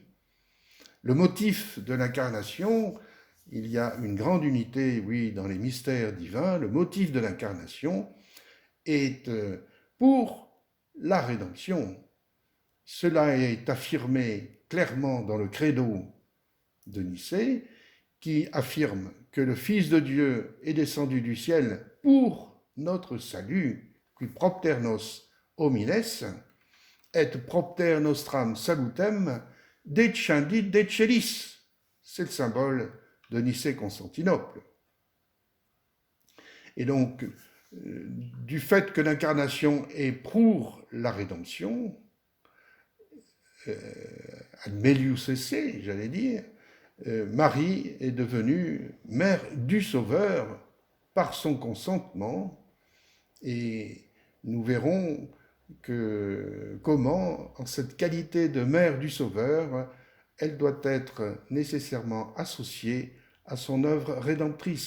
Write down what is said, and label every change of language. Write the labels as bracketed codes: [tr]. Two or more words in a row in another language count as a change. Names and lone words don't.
[fr] Le motif de l'incarnation, il y a une grande unité, oui, dans les mystères divins, le motif de l'incarnation est pour la rédemption. Cela est affirmé clairement dans le credo de Nicée, qui affirme que le Fils de Dieu est descendu du ciel pour notre salut, [la] qui propter nos homines, et propter nostram salutem, descendit de celis. [fr] C'est le symbole de Nicée-Constantinople. Et donc, du fait que l'incarnation est pour la rédemption, [la] ad melius esse, [fr] j'allais dire, Marie est devenue mère du Sauveur par son consentement, et nous verrons comment, en cette qualité de mère du Sauveur, elle doit être nécessairement associée à son œuvre rédemptrice.